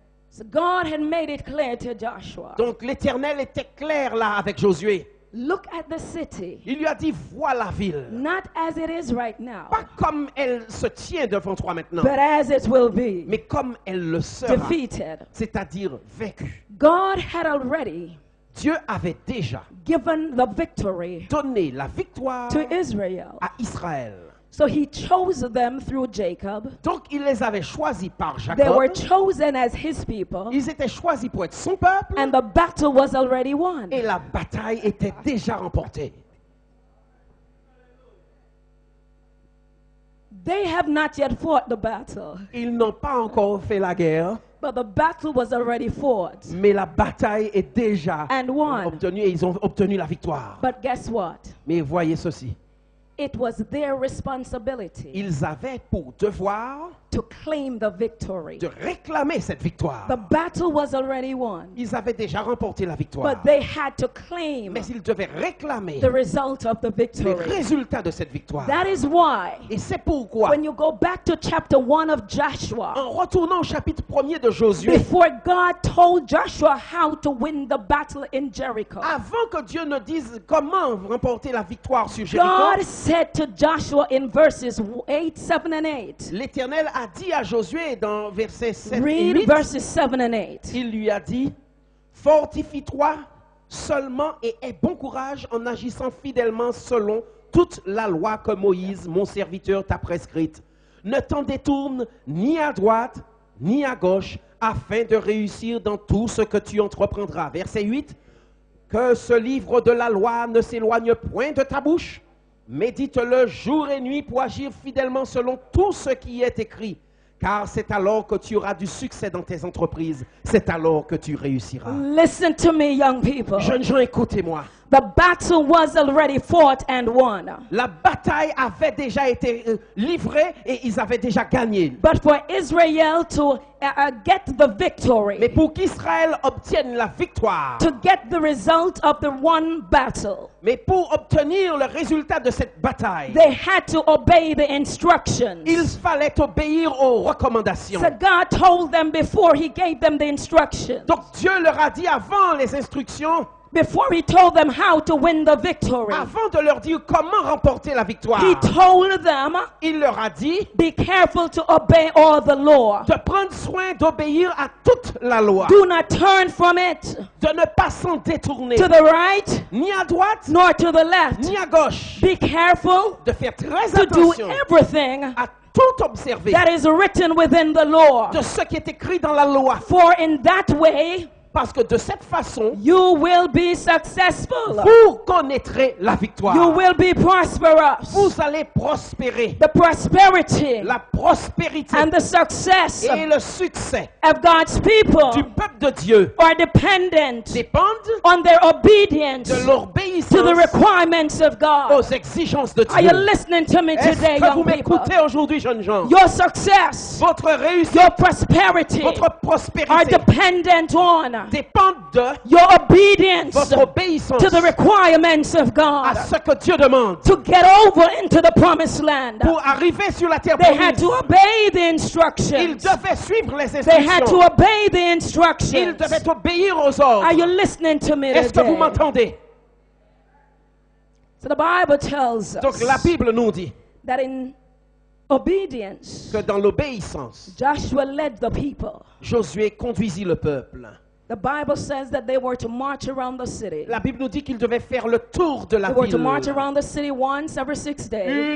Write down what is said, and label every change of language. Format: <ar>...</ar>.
<en>So God had made it clear to Joshua.</en> <fr>Donc l'Éternel était clair là avec Josué.</fr> <en>Look at the city,</en> <fr>Il lui a dit, vois la ville.</fr> <en>not as it is right now,</en> <fr>Pas comme elle se tient devant toi maintenant,</fr> <en>but as it will be,</en> <fr>mais comme elle le sera,</fr> <en>defeated.</en> <fr>c'est-à-dire vaincue.</fr> <en>God had already</en> <fr>Dieu avait déjà</fr> <en>given the victory</en> <fr>donné la victoire</fr> <en>to Israel.</en> <fr>à Israël.</fr> <en>So he chose them through Jacob.</en> <fr>Donc il les avait choisis par</fr> <en>They were</en> <fr>Jacob.</fr> <en>chosen as his people,</en> <fr>Ils étaient choisis pour être son peuple.</fr> <en>and the battle was already won.</en> <fr>Et la bataille était déjà remportée.</fr> <en>They have not yet fought the battle,</en> <fr>Ils n'ont pas encore fait la guerre,</fr> <en>but the battle was already fought</en> <fr>mais la bataille est déjà</fr> <en>and won.</en> <fr>obtenue et ils ont obtenu la victoire.</fr> <en>But guess what?</en> <fr>Mais voyez ceci,</fr> <en>it was their responsibility</en> <fr>Ils avaient pour devoir</fr> <en>to claim the victory.</en> <fr>de réclamer cette victoire.</fr> <en>The battle was already won,</en> <fr>Ils avaient déjà remporté la victoire.</fr> <en>but they had to claim</en> <fr>Mais ils devaient réclamer</fr> <en>the result of the</en> <fr>les</fr> <en>victory.</en> <fr>résultats de cette victoire.</fr> <en>That is why,</en> <fr>Et c'est pourquoi,</fr> <en>when you go back to chapter 1 of Joshua,</en> <fr>en retournant au chapitre 1er de Josué,</fr> <en>before God told Joshua how to win the battle in Jericho,</en> <fr>avant que Dieu ne dise comment remporter la victoire sur</fr> <en>God</en> <fr>Jéricho,</fr> <en>said to Joshua in verses 8, 7, and 8,</en> <fr>l'Éternel a dit à Josué dans versets 7 et</fr> <en>read</en> <fr>8,</fr> <en>verses 7 and 8.</en> <fr>il lui a dit, fortifie-toi seulement et aie bon courage en agissant fidèlement selon toute la loi que Moïse, mon serviteur, t'a prescrite. Ne t'en détourne ni à droite ni à gauche afin de réussir dans tout ce que tu entreprendras. Verset 8, que ce livre de la loi ne s'éloigne point de ta bouche. Médite-le jour et nuit pour agir fidèlement selon tout ce qui est écrit. Car c'est alors que tu auras du succès dans tes entreprises. C'est alors que tu réussiras.</fr> <en>Listen to me, young people.</en> <fr>Jeunes gens, écoutez-moi.</fr> <en>The battle was already fought and won.</en> <fr>La bataille avait déjà été livrée et ils avaient déjà gagné.</fr> <en>But for Israel to get the</en> <fr>Mais</fr> <en>victory,</en> <fr>pour qu'Israël obtienne la victoire,</fr> <en>to get the result of the one battle,</en> <fr>mais pour obtenir le résultat de cette bataille,</fr> <en>they had to obey the instructions.</en> <fr>il fallait obéir aux recommandations.</fr> <en>So God told them before He gave them the instructions.</en> <fr>Donc Dieu leur a dit avant les instructions,</fr> <en>Before He told them how to win the victory,</en> <fr>avant de leur dire comment remporter la victoire,</fr> <en>He told them,</en> <fr>il leur a dit</fr> <en>be careful to obey all the law.</en> <fr>de prendre soin d'obéir à toute la loi,</fr> <en>Do not turn from it</en> <fr>de ne pas s'en détourner,</fr> <en>to the right</en> <fr>ni à droite,</fr> <en>nor to the left.</en> <fr>ni à gauche,</fr> <en>Be careful</en> <fr>de faire très</fr> <en>to do</en> <fr>attention</fr> <en>everything</en> <fr>à tout observer</fr> <en>that is written within the law.</en> <fr>de ce qui est écrit dans la loi,</fr> <en>For in that way,</en> <fr>parce que de cette façon,</fr> <en>you will be successful.</en> <fr>vous connaîtrez la victoire.</fr> <en>You will be prosperous.</en> <fr>Vous allez prospérer.</fr> <en>The prosperity</en> <fr>La prospérité</fr> <en>and the success</en> <fr>et le succès</fr> <en>of God's</en> <fr>du</fr> <en>people</en> <fr>peuple de Dieu</fr> <en>are dependent</en> <fr>dépendent</fr> <en>on their obedience</en> <fr>de</fr> <en>to the</en> <fr>l'obéissance</fr> <en>requirements of God.</en> <fr>aux exigences de</fr> <en>Are you</en> <fr>Dieu.</fr> <en>listening to me</en> <fr>Est-ce</fr> <en>today,</en> <fr>que vous</fr> <en>young people?</en> <fr>m'écoutez aujourd'hui, jeunes gens?</fr> <en>Your success,</en> <fr>Votre réussite,</fr> <en>your prosperity</en> <fr>votre</fr> <en>are</en> <fr>prospérité</fr> <en>dependent on</en> <fr>dépendent de</fr> <en>your obedience</en> <fr>votre obéissance</fr> <en>to the requirements of</en> <fr>à</fr> <en>God.</en> <fr>ce que Dieu demande.</fr> <en>To get over into the promised land,</en> <fr>Pour arriver sur la terre</fr> <en>they had</en> <fr>promise,</fr> <en>to obey the</en> <fr>ils</fr> <en>instructions.</en> <fr>devaient suivre les</fr> <en>They had to</en> <fr>instructions.</fr> <en>obey the</en> <fr>Ils</fr> <en>instructions.</en> <fr>devaient obéir aux</fr> <en>Are you</en> <fr>ordres.</fr> <en>listening to me</en> <fr>Est-ce que vous</fr> <en>today?</en> <fr>m'entendez?</fr> <en>So the Bible tells</en> <fr>Donc la</fr> <en>us</en> <fr>Bible nous dit</fr> <en>that in obedience,</en> <fr>que dans l'obéissance,</fr> <en>Joshua led the people.</en> <fr>Josué conduisit le peuple.</fr> <en>The Bible says that they were to march around the city.</en> <fr>La Bible nous dit qu'il devait faire le tour de la</fr> <en>They were to</en> <fr>ville</fr> <en>march around the city once every 6 days.</en>